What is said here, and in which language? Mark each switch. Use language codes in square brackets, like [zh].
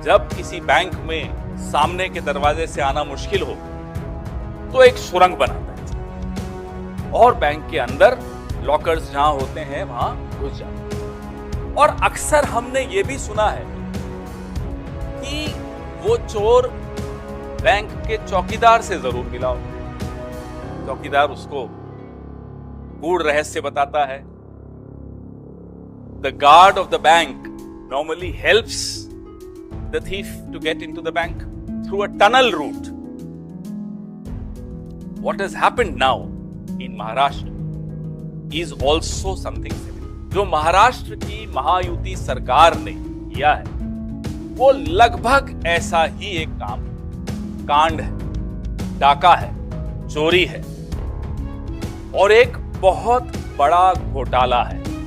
[hi] जब किसी बैंक में सामने के दरवाजे से आना मुश्किल हो तो एक सुरंग बनाता है और बैंक के अंदर लॉकर्स जहां होते हैं वहां घुस जाता है। और अक्सर हमने ये भी सुना है कि वो चोर बैंक के चौकीदार से जरूर मिला हो। चौकीदार उसको गूढ़ रहस्य बताता है। [en] The guard of the bank normally helps the thief to get into the bank through a tunnel route. What has happened now in Maharashtra is also something similar. [hi] जो महाराष्ट्र की महायुति सरकार ने किया है वो लगभग ऐसा ही एक कांड है, डाका है, चोरी है और एक बहुत बड़ा घोटाला है।